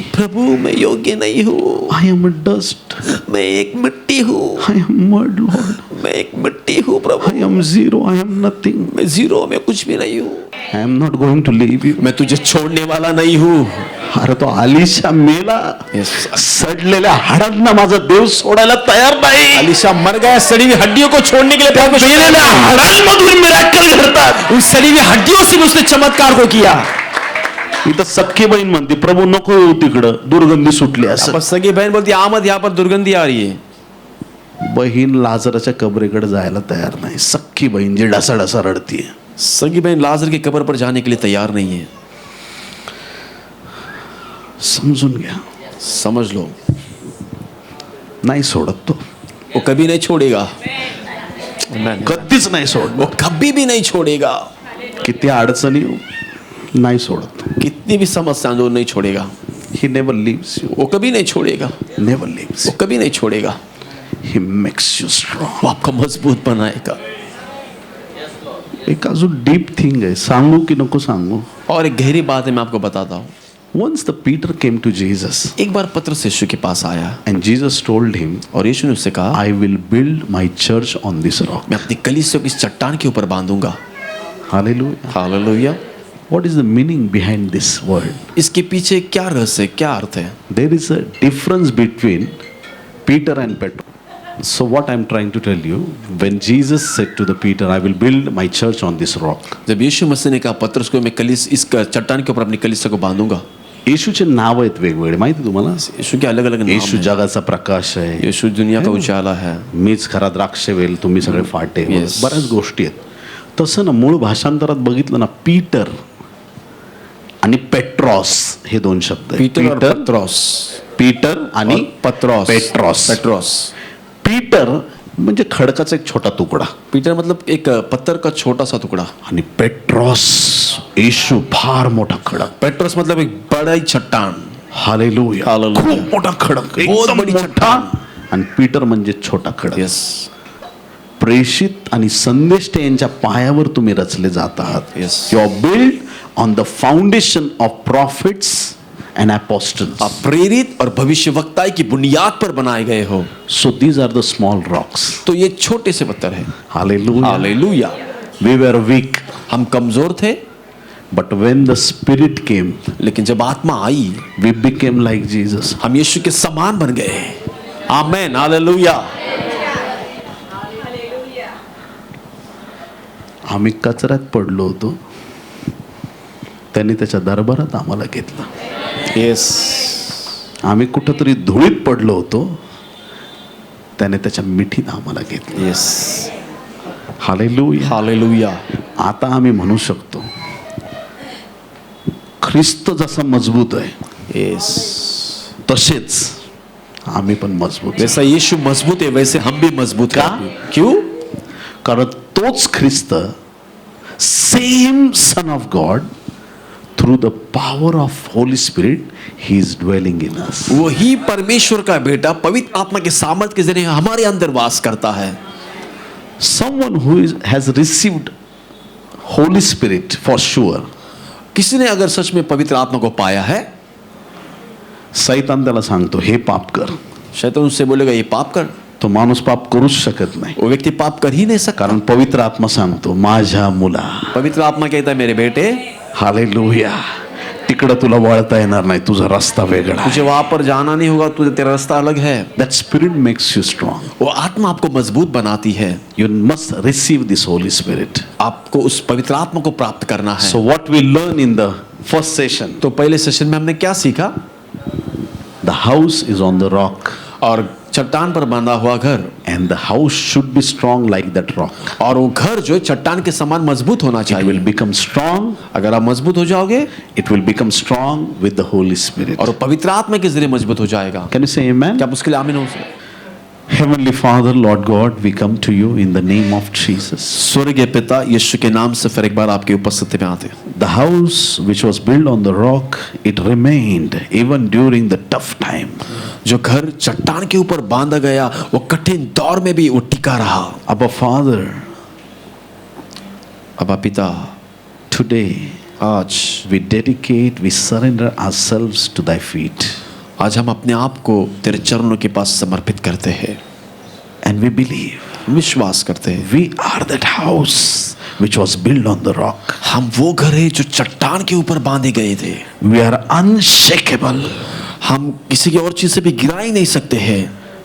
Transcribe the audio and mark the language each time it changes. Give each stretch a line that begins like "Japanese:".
Hindi: प्रभु मैं योग्य नहीं हूँ,
English: I am dust.
Hindi: मैं एक मिट्टी हूँ,
English: I am mud. Lord
Hindi: मैं एक मिट्टी हूँ प्रभु,
English: I am zero. I am nothing.
Hindi: मैं जीरो, मैं कुछ भी नहीं हूँ,
English: I am not going to leave you.
Hindi: मैं तुझे छोड़ने वाला नहीं हूँ।
Marathi: अरे तो अलिशा मेला.
English: Yes.
Marathi: सडलेल्या हाडांना माझा देव सोडायला तयार नाही.
Hindi: अलीशा मर गया, सड़ी हुई हड्डियों को छोड़ने के लिए परमेश्वर
Marathi: मेलेल्या हाडांमधून मिराकल घडतात.
Hindi: उन सड़ी हुई हड्डियों से भी उसने चमत्कार को किया।
Marathi: इथं सख्खी बहीण म्हणते प्रभू नको येऊ तिकडं, दुर्गंधी सुटली असं.
Hindi: पर सगी बहन बोलती आमद, यहाँ पर दुर्गंधी आ रही है.
Marathi: बहीण लाजराच्या कबरेकडे जायला तयार नाही. सख्खी बहीण जी ढसाढसा रडतीये.
Hindi: सगी बहन लाजर की कब्र पर जाने के लिए तैयार नहीं है.
Marathi: समजून घ्या,
Hindi: समझ लो,
Marathi: नाही सोडत तो,
Hindi: वो कभी नहीं छोड़ेगा.
Marathi: कधीच नाही सोडत.
Hindi: वो कभी भी नहीं छोड़ेगा.
Marathi: किती अडचणी येऊ, नाही सोडत.
Hindi: कितनी भी समस्या जो नहीं छोड़ेगा.
English: he never leaves you,
Hindi: वो कभी नहीं छोड़ेगा.
English: Never leaves.
Hindi: वो कभी नहीं छोड़ेगा.
English: He makes you strong.
Hindi: वो आपको मजबूत बनाएगा.
Marathi: एक अजून
English: deep thing
Marathi: आहे, सांगू की नको सांगू.
Hindi: और एक गहरी बात है, मैं आपको बताता हूँ.
English: Once the Peter came to Jesus
Hindi: एक बार पतरस यीशु के पास आया
English: and Jesus told him,
Hindi: और यीशु ने उससे कहा,
English: I will build my church on this rock.
Hindi: मैं अपनी कलीसिया को इस चट्टान के ऊपर बांधूंगा.
English: Hallelujah.
Hindi: Hallelujah.
English: What is the meaning behind this word?
Hindi: इसके पीछे क्या रहस्य है, क्या अर्थ है?
English: There is a difference between Peter and Peter. So what I'm trying to tell you, when Jesus said to the Peter, I will build my church on this rock.
Hindi: जब यीशु मसीह ने कहा पतरस को, मैं इस चट्टान के ऊपर अपनी कलीसिया को बांधूंगा.
Marathi: येशूचे नाव आहेत वेगवेगळे, माहिती तुम्हाला.
Hindi: यीशु के अलग अलग नाम
Marathi: येशू
Hindi: हैं.
Marathi: जगाचा प्रकाश आहे.
Hindi: यीशु दुनिया का उजाला है.
Marathi: मीच खरा द्राक्ष वेल, तुम्ही सगळे फाटे.
English: Yes.
Marathi: बऱ्याच गोष्टी आहेत. तसं ना मूळ भाषांतरात बघितलं ना, पीटर आणि पेट्रॉस हे दोन शब्द आहेत.
Hindi: पीटर और पत्रोस.
Marathi: पीटर आणि
Hindi: और पत्रोस.
Marathi: पेट्रॉस.
Hindi: पेट्रोस.
Marathi: पीटर म्हणजे खडकाचा एक छोटा तुकडा,
Hindi: पीटर मतलब एक पत्थर का छोटा सा टुकड़ा.
Marathi: आणि पेट्रॉस येशू फार मोठा खडक.
Hindi: पेट्रोस मतलब एक बड़ा ही चट्टान.
Marathi: हालेलुया.
Hindi: हालेलुया.
Marathi: खूप मोठा खडक,
Hindi: बहुत
Marathi: एकदम
Hindi: बड़ी
Marathi: मोठा.
Hindi: चट्टान.
Marathi: आणि पीटर म्हणजे छोटा खडक.
English: Yes.
Marathi: प्रेषित आणि संदेष्ट यांच्या पायावर तुम्ही रचले जात आहात.
English: Yes. You are build on the foundation of prophets and apostles.
Hindi: आप प्रेरित और भविष्यवक्ताएं की बुनियाद पर बनाए गए हो.
English: So these are the small rocks.
Hindi: तो ये छोटे से पत्थर है.
Marathi: Hallelujah.
Hindi: Hallelujah.
English: we were weak,
Hindi: हम कमजोर थे,
English: but when the spirit came,
Hindi: लेकिन जब आत्मा आई,
English: We became like Jesus.
Hindi: हम यीशु के समान बन गए. आमेन. हालेलुया.
Marathi: आम्ही कचऱ्यात पडलो होतो, त्यांनी त्याच्या दरबारात आम्हाला घेतलं.
English: Yes.
Marathi: आम्ही कुठंतरी धुळीत पडलो होतो, त्याने त्याच्या मिठीत आम्हाला घेतलं.
English: Yes.
Marathi: हालेलुया.
Hindi: हालेलुया.
Marathi: आता आम्ही म्हणू शकतो, ख्रिस्त जसा मजबूत आहे,
English: yes,
Marathi: तसेच आम्ही पण मजबूत आहे.
Hindi: जैसा यीशु मजबूत है वैसे हम भी मजबूत
Marathi: का?
Hindi: हैं. क्यों?
Marathi: कारण तोच ख्रिस्त,
English: Same son of God, through the power of Holy Spirit he is dwelling in us.
Hindi: वही परमेश्वर का बेटा पवित्र आत्मा के सामर्थ के जरिए हमारे अंदर वास करता है.
English: Someone who has received Holy Spirit for sure,
Hindi: किसी ने अगर सच में पवित्र आत्मा को पाया है,
Marathi: सैतान त्याला सांगतो हे पाप कर.
Hindi: शैतान उससे बोलेगा ये पाप कर.
Marathi: तो माणूस पाप करूच शकत नाही,
Hindi: वो व्यक्ति पाप कर ही नहीं सकता.
Marathi: कारण पवित्र आत्मा सांगतो माझ्या मुला.
Hindi: पवित्र आत्मा कहता है मेरे बेटे,
Marathi: हालेलुया, तिकडं तुला वळता येणार नाही, तुझा रस्ता वेगळा.
Hindi: तुझे वहां पर जाना नहीं होगा, तुझे तेरा रास्ता अलग है.
English: That spirit makes you strong.
Hindi: वो आत्मा आपको मजबूत बनाती है.
English: You must receive this Holy Spirit.
Hindi: आपको उस पवित्र आत्मा को प्राप्त करना है.
English: So what we learn in the first session,
Hindi: तो पहले सेशन में हमने क्या सीखा?
English: the house is on the rock
Hindi: और चट्टान पर बांधा हुआ घर,
English: and the house should be strong like that rock.
Hindi: और वो घर जो है चट्टान के समान मजबूत होना
English: It
Hindi: चाहिए.
English: will become strong.
Hindi: अगर आप मजबूत हो जाओगे,
English: It will become strong with the Holy Spirit.
Hindi: और वो पवित्र आत्मा के जरिए मजबूत हो जाएगा.
English: Can you say amen?
Hindi: क्या आप उसके लिए आमीन हो सकते?
English: Heavenly Father, Lord God, we come to you in the name of Jesus.
Hindi: स्वर्गीय पिता, यीशु के नाम से फिर एक बार आपकी उपस्थिति में आते हैं.
English: The house which was built on the rock, it remained even during the tough time.
Hindi: जो घर चट्टान के ऊपर बांधा गया, वो कठिन दौर में भी वो टिका रहा.
English: Abba Father,
Hindi: अबा पिता,
English: today
Hindi: आज
English: we dedicate, we surrender ourselves to thy feet.
Hindi: आज हम अपने आप को तेरे चरणों के पास समर्पित करते हैं.
English: And we believe
Hindi: विश्वास करते हैं
English: we are that house which was built on the rock.
Hindi: हम वो घर है जो चट्टान के ऊपर बांधे गए थे.
English: We are unshakable.
Hindi: हम किसी की और चीज से भी गिरा ही नहीं सकते हैं.